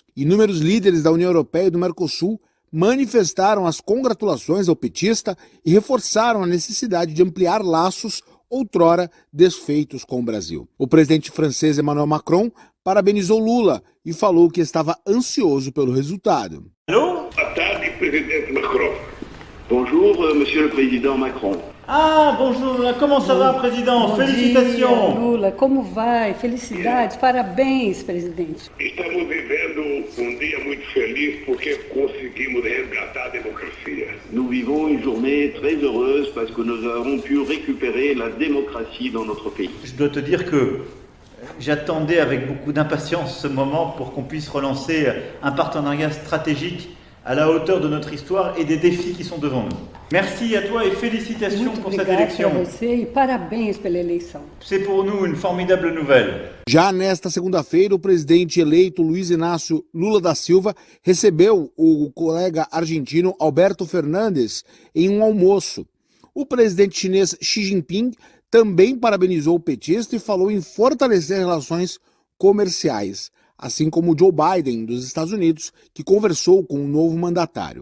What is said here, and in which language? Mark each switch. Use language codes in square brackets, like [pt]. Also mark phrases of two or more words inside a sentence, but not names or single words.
[pt] Inúmeros líderes da União Europeia e do Mercosul manifestaram as congratulações ao petista e reforçaram a necessidade de ampliar laços outrora desfeitos com o Brasil. O presidente francês Emmanuel Macron parabenizou Lula e falou que estava ansioso pelo resultado. Boa tarde, presidente Macron. [fr] Bonjour, monsieur le président Macron. Ah, bonjour, comment ça va, président? Félicitations. [pt] Dia, Lula, como vai? Felicidades, parabéns, presidente. Estamos vivendo dia muito feliz porque conseguimos resgatar a democracia. [fr] Nous vivons une journée très heureuse parce que nous avons pu récupérer la démocratie dans notre pays. Je dois te dire que j'attendais avec beaucoup d'impatience ce moment pour qu'on puisse relancer un partenariat stratégique à la hauteur de notre histoire et des défis qui sont devant nous. Merci à toi et félicitations pour cette élection. [pt] Muito obrigada a você e parabéns pela eleição. [fr] C'est pour nous une formidable nouvelle. [pt] Já nesta segunda-feira, o presidente eleito Luiz Inácio Lula da Silva recebeu o colega argentino Alberto Fernandes em um almoço. O presidente chinês Xi Jinping também parabenizou o petista e falou em fortalecer relações comerciais, assim como Joe Biden, dos Estados Unidos, que conversou com o novo mandatário.